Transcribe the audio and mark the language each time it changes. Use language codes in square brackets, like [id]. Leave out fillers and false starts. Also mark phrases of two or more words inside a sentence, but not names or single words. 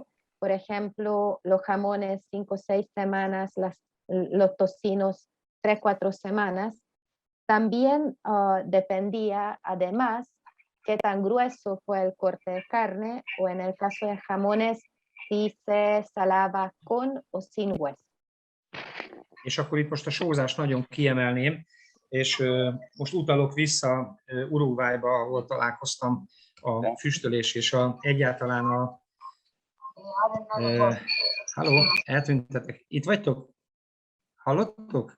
[es] Por ejemplo, los jamones 5 o 6 semanas, los tocinos 3 o 4 semanas. También dependía, además, qué tan grueso fue el corte de carne, o en el caso de jamones, si se salaba con o sin hueso. [hu] És akkor itt most a sózást nagyon kiemelném, és most utalok vissza Uruguayba, ahol találkoztam a füstölés és egyáltalán halló, eltűntetek. Itt vagytok? Hallottok?